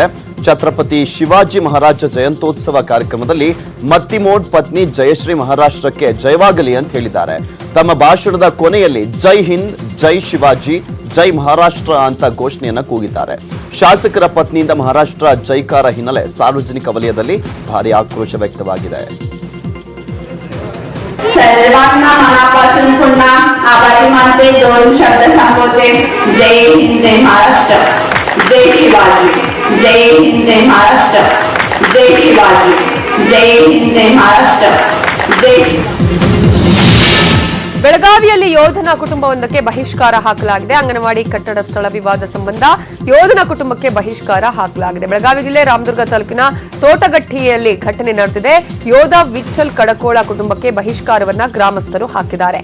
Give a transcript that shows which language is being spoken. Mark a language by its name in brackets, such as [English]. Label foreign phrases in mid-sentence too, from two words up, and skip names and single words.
[Kannada] ಛತ್ರಪತಿ ಶಿವಾಜಿ ಮಹಾರಾಜ ಜಯಂತ್ಯೋತ್ಸವ ಕಾರ್ಯಕ್ರಮದಲ್ಲಿ ಮತ್ತಿಮೋಡ್ ಪತ್ನಿ ಜಯಶ್ರೀ ಮಹಾರಾಷ್ಟ್ರಕ್ಕೆ ಜಯವಾಗಲಿ ಅಂತ ಹೇಳಿದ್ದಾರೆ. ತಮ್ಮ ಭಾಷಣದ ಕೊನೆಯಲ್ಲಿ ಜೈ ಹಿಂದ್, ಜೈ ಶಿವಾಜಿ, ಜೈ ಮಹಾರಾಷ್ಟ್ರ ಅಂತ ಘೋಷಣೆಯನ್ನ ಕೂಗಿದ್ದಾರೆ. ಶಾಸಕರ ಪತ್ನಿಯಿಂದ ಮಹಾರಾಷ್ಟ್ರ ಜೈಕಾರ ಹಿನ್ನೆಲೆ ಸಾರ್ವಜನಿಕ ವಲಯದಲ್ಲಿ ಭಾರಿ ಆಕ್ರೋಶ ವ್ಯಕ್ತವಾಗಿದೆ. [Marathi] सर्वांना मनापासून पुन्हा आभारी मानते. दोन शब्द सांगते. जय हिंद, जय महाराष्ट्र, जय शिवाजी. जय हिंद, जय महाराष्ट्र, जय शिवाजी. जय हिंद, जय महाराष्ट्र, जय. [Kannada] ಬೆಳಗಾವಿಯಲ್ಲಿ ಯೋಧನ ಕುಟುಂಬವೊಂದಕ್ಕೆ ಬಹಿಷ್ಕಾರ ಹಾಕಲಾಗಿದೆ. ಅಂಗನವಾಡಿ ಕಟ್ಟಡ ಸ್ಥಳ ವಿವಾದ ಸಂಬಂಧ ಯೋಧನ ಕುಟುಂಬಕ್ಕೆ ಬಹಿಷ್ಕಾರ ಹಾಕಲಾಗಿದೆ. ಬೆಳಗಾವಿ ಜಿಲ್ಲೆ ರಾಮದುರ್ಗ ತಾಲೂಕಿನ ತೋಟಗಟ್ಟಿಯಲ್ಲಿ ಘಟನೆ ನಡೆದಿದೆ. ಯೋಧ ವಿಠಲ್ ಕಡಕೋಳ ಕುಟುಂಬಕ್ಕೆ ಬಹಿಷ್ಕಾರವನ್ನ ಗ್ರಾಮಸ್ಥರು ಹಾಕಿದ್ದಾರೆ.